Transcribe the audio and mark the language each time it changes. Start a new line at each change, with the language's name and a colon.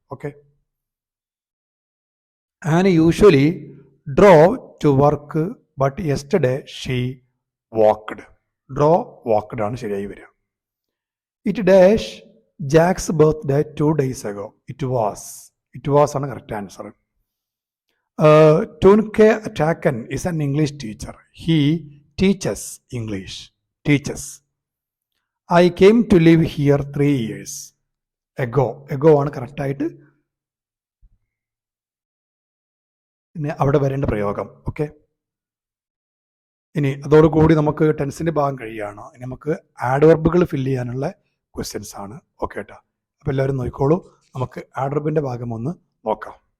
English: okay, and usually drove to work but yesterday she walked, drove walked
Malayalam: ആണ് ശരിയായി വരിക.
English: it dash Jack's birthday 2 days ago, it was
Malayalam: ആണ് correct answer.
English: Tunke Attacken is an English teacher. He teaches English. Teaches. I came to live here 3 years ago.
Malayalam: Ago ആണ് കറക്റ്റായിട്ട് പിന്നെ അവിടെ വരേണ്ട പ്രയോഗം. ഓക്കെ, ഇനി അതോടുകൂടി നമുക്ക് ടെൻസിൻ്റെ ഭാഗം കഴിയുകയാണ്. ഇനി നമുക്ക് ആഡ്വർബുകൾ ഫില്ല് ചെയ്യാനുള്ള ക്വസ്റ്റ്യൻസ് ആണ്. ഓക്കെ കേട്ടോ, അപ്പോൾ എല്ലാവരും നോക്കിക്കോളൂ. നമുക്ക് ആഡ്വർബിൻ്റെ ഭാഗം ഒന്ന് നോക്കാം.